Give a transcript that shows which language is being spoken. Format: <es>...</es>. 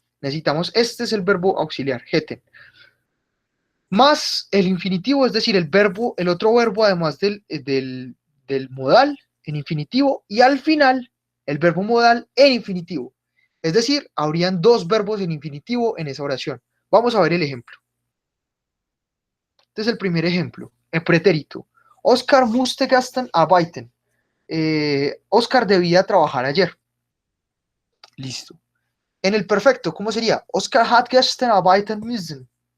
<es>Necesitamos, este es el verbo auxiliar, hätten. Más el infinitivo, es decir, el otro verbo además del modal en infinitivo, y al final el verbo modal en infinitivo. Es decir, habrían dos verbos en infinitivo en esa oración. Vamos a ver el ejemplo. Este es el primer ejemplo, en pretérito.</es> <de>Oscar musste gestern arbeiten.</de> <es>Oscar debía trabajar ayer. Listo. En el perfecto, ¿cómo sería?</es> <de>Oscar hat gestern arbeiten müssen.</de>